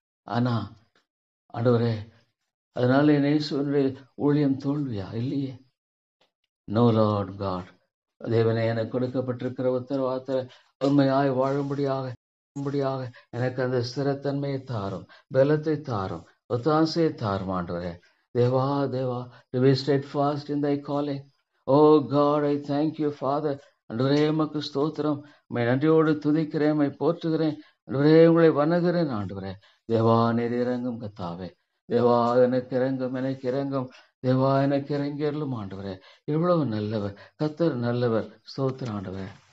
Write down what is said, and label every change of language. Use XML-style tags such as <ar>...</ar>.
<ta>ஆனா ஆண்டவரே, அதனால இயேசுவனுடைய ஊழியம் தோல்வியா? இல்லையே.</ta> <en>No Lord God.</en> <ta>தேவனே, எனக்கு கொடுக்கப்பட்டிருக்கிற உத்தரவாதத்தை உண்மையாய் வாழும்படியாக எனக்கு அந்த ஸ்திரத்தன்மையை தாரும், பலத்தை தாரும், ஒத்தாசையை தாரும் ஆண்டவரே. Deva Deva,</ta> <en>to be steadfast in thy calling. Oh God, I thank you, Father.</en> <ta>ஆண்டவரே, உமக்கு ஸ்தோத்திரம். உம்மை நன்றியோடு துதிக்கிறேன், உம்மை போற்றுகிறேன் ஆண்டவரே, உங்களை வணங்குகிறேன் ஆண்டவரே. தேவா, நீர் இறங்கும் கத்தாவே. தேவா, எனக்கு இறங்கும். தேவா, எனக்கு இறங்கியருளும் ஆண்டவரே. எவ்வளவு நல்லவர் கர்த்தர், நல்லவர். ஸ்தோத்திரம் ஆண்டவரே.</ta>